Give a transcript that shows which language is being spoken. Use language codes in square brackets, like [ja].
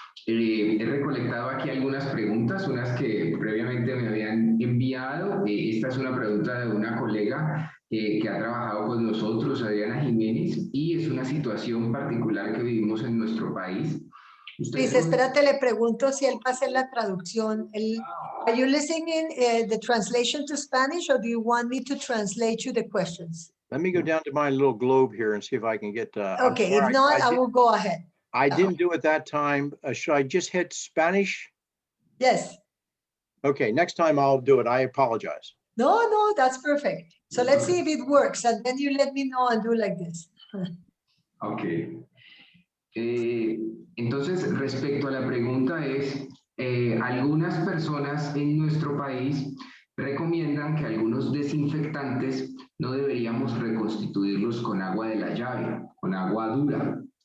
[es] He recolectado aquí algunas preguntas, unas que previamente me habían enviado. Esta es una pregunta de una colega que ha trabajado con nosotros, Adriana Jiménez, y es una situación particular que vivimos en nuestro país. Luis, espérate, le pregunto si él va a hacer la traducción. [en] Are you listening the translation to Spanish, or do you want me to translate you the questions? Let me go down to my little globe here and see if I can get. Okay, if not, I will go ahead. I didn't do it that time. Should I just hit Spanish? Yes. Okay, next time I'll do it. I apologize. No, that's perfect. So let's see if it works, and then you let me know and do like this. Okay. [es] Entonces, respecto a la pregunta es, algunas personas en nuestro país recomiendan que algunos desinfectantes no deberíamos reconstituirlos con agua de la llave, con agua dura.